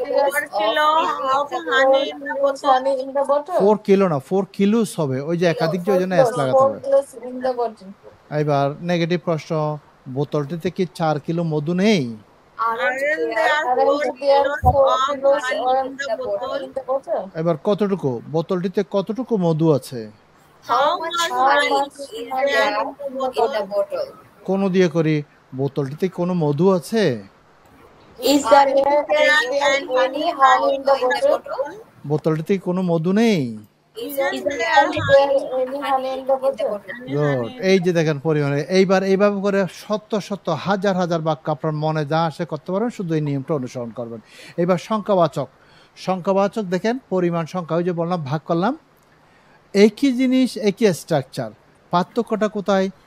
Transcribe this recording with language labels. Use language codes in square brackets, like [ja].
[en] 4 kilo of honey in the bottle. [bn] 4 kilo না, 4 kilos হবে, ওই যে একাধিক যে, ওই জন্য এস লাগাতে হবে। [en] In the bottle. [bn] এবার নেগেটিভ প্রশ্ন, বোতলটিতে কি 4 কিলো মধু নেই? [en] aren't There 4 kilos in the bottle. [bn] এবার কতটুকু? বোতলটিতে কতটুকু মধু আছে? [en] How much honey is there in the bottle? [bn] কোন দিয়ে করি, বোতলটিতে কোনো মধু আছে? [en] Is there any honey in the bottle? [bn] বোতলটিতে কোনো মধু নেই। [en] Is there any honey in the bottle? [bn] Good. এই যে দেখেন পরিমাণে। এইভাবে করে শত হাজার বাক্য আপনার মনে যা আসে করতে পারবেন, শুধু এই নিয়মটা অনুসরণ করবেন। এবার সংখ্যাবাচক দেখেন, পরিমাণ সংখ্যা, ওই যে বললাম ভাগ করলাম, একই জিনিস একই স্ট্রাকচার, পার্থক্যটা কোথায়?